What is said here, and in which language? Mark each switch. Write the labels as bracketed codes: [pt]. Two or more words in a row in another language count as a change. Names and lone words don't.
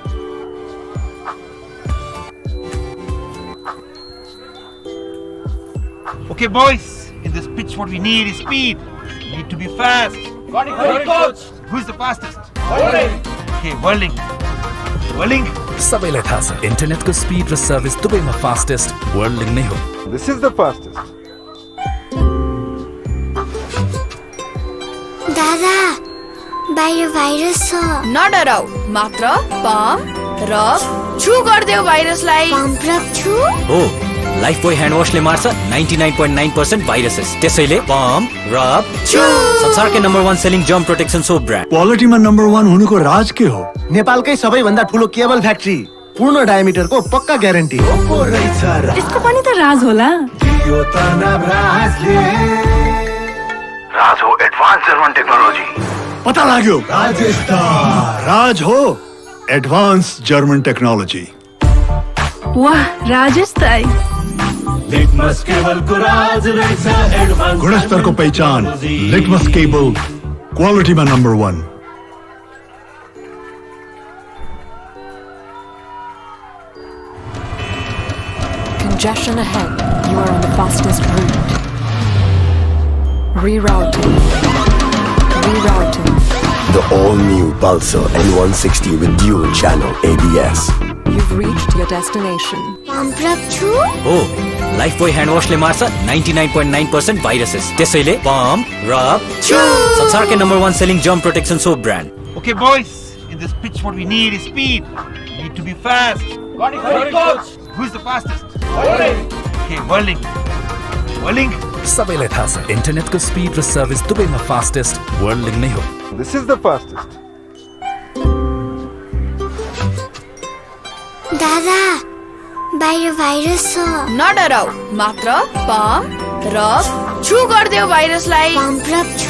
[en] Okay, boys, in this pitch, what we need is speed. We need to be fast. Coach. Who's the fastest? Okay, whirling. Whirling. [ne] सबैलाई थाहा छ इन्टरनेटको स्पिड र सर्भिस दुवैमा फास्टेस्ट Whirling नै हो. [en] This is the fastest. [ne] दादा बाहिर भाइरस छ नडराउ मात्र [en] pump rub [ne] छु गर्देऊ भाइरसलाई [en] pump rub [ne] छु हो [en] Life Buoy hand [ne] वाशले मार्छ 99.9% भाइरसेस त्यसैले [en] pump rub [ne] छु संसारकै नम्बर 1 [en] selling germ protection soap brand [hi] क्वालिटी में number 1 होने को राज के हो [ne] नेपालकै सबैभन्दा ठुलो [en] cable factory [ne] पूर्ण डायमिटरको पक्का ग्यारेन्टी यसको पनि त राज होला राज हो [en] advance German technology [ne] पता लाग्यो राज हो [en] advance German technology [ne] वाह राजेश ताई लिटमस केबल को राज रहेछ एडभान्स [hi] गुणस्तर को पहचान लिटमस [en] cable quality [hi] में number 1. [en] Congestion ahead. You are on the fastest route. Rerouting. Rerouting. The all-new Pulsar N160 with dual channel ABS. You've reached your destination. Pump up chu? [ne] हो [en] Lifebuoy hand [ne] वासले मार्छ 99.9% भाइरसेस त्यसैले [en] pump rub [ne] छु संसारकै नम्बर 1 [en] selling germ protection soap brand Okay, boys, in this pitch, what we need is speed. We need to be fast. Got it, coach. Who's the fastest? Okay, whirling. Whirling. [ne] सबैलाई थाहा छ इन्टरनेटको स्पिड र सर्भिस दुवैमा फास्टेस्ट वर्ल्ड नै हो [en] This is the fastest. [ne] दादा बाहिर भाइरस छ नडराउ मात्र [en] pump rub [ne] छु गर्देऊ भाइरसलाई [en] pump rub [ne] छु